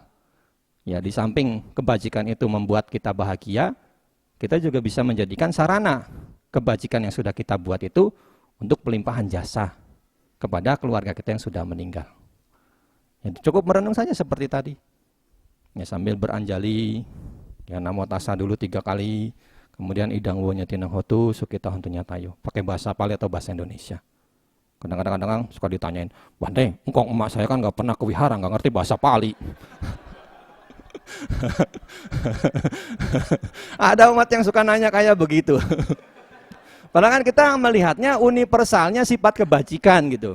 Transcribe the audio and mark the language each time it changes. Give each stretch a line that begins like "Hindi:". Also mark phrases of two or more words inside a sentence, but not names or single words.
Indonesian: Ya, di samping kebajikan itu membuat kita bahagia, kita juga bisa menjadikan sarana kebajikan yang sudah kita buat itu untuk pelimpahan jasa kepada keluarga kita yang sudah meninggal. Ya, cukup merenung saja seperti tadi. Ya, sambil beranjali, ya
Pali: namo tassa
Indonesian: dulu 3 kali, kemudian
Pali: idang wo nyatinang hotu sukita hontu nyatayo.
Indonesian: Pakai bahasa Pali atau bahasa Indonesia. Kadang-kadang suka ditanyain, Bante, engkong emak saya kan nggak pernah ke wihara, nggak ngerti bahasa Pali. Ada umat yang suka nanya kayak begitu. Padahal kan kita melihatnya universalnya sifat kebajikan gitu.